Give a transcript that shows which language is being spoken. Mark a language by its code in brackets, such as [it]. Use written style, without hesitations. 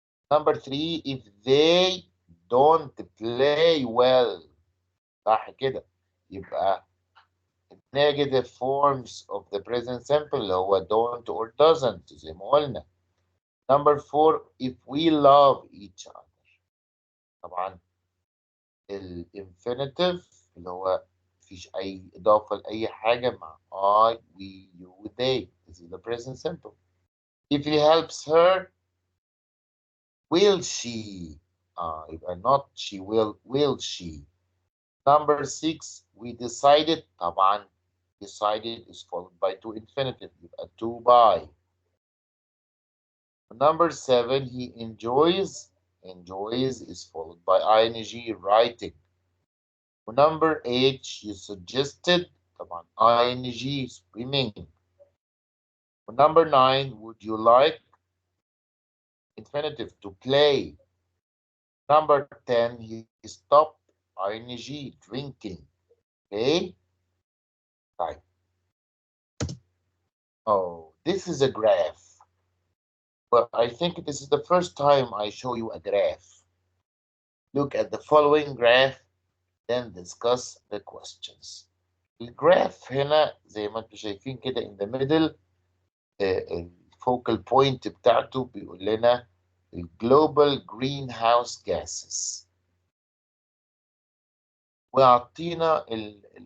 [en] Number 3, if they don't play well. [ar] صح كده. يبقى [en] negative forms of the present simple [ar] اللي هو [en] don't or doesn't [ar] زي ما قلنا. [en] Number 4, if we love each other. [ar] طبعا الانفينيتيف اللي هو مفيش أي إضافة لأي حاجة مع [en] I, we, you, they. This is the present simple. If he helps her, will she? [ar] يبقى [en] not she will she? Number 6, we decided. [ar] طبعا [en] decided is followed by to infinitive. [ar] يبقى [en] to buy. Number 7, he enjoys. Enjoys is followed by ing writing. Number 8, you suggested. [ar] طبعا [en] ing swimming. Number 9, would you like? Infinitive to play. Number 10, he stopped. ing drinking. Okay. Right. Oh, this is a graph. Well, I think this is the first time I show you a graph. Look at the following graph, then discuss the questions. [ar] الجراف هنا زي ما انتم شايفين كده [en] in the middle [ar] الفوكال بوينت بتاعته بيقول لنا الجلوبال جرين هاوس جاسز ويعطينا ال